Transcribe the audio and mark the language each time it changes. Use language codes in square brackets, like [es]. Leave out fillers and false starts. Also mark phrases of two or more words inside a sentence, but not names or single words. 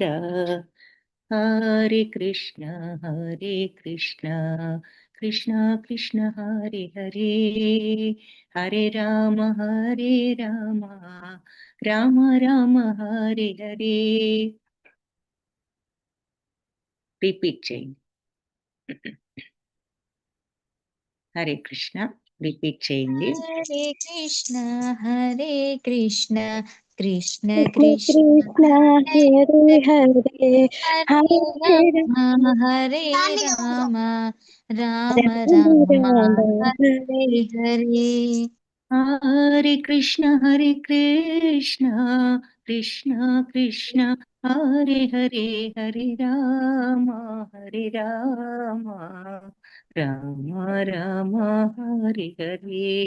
[sa] హరే కృష్ణ కృష్ణ కృష్ణ హరే హరే హరే రామ రామ రామ హరే హరే. [te] రిపీట్ చేయండి. [sa] హరే కృష్ణ [te] రిపీట్ చేయండి. [sa] హరే కృష్ణ కృష్ణ కృష్ణ హరే హరే హరే రామ హరే రామ రామ రామ హరే హరే. హరే కృష్ణ కృష్ణ కృష్ణ హరే హరే హరే రామ రామ రామ హరే హరే.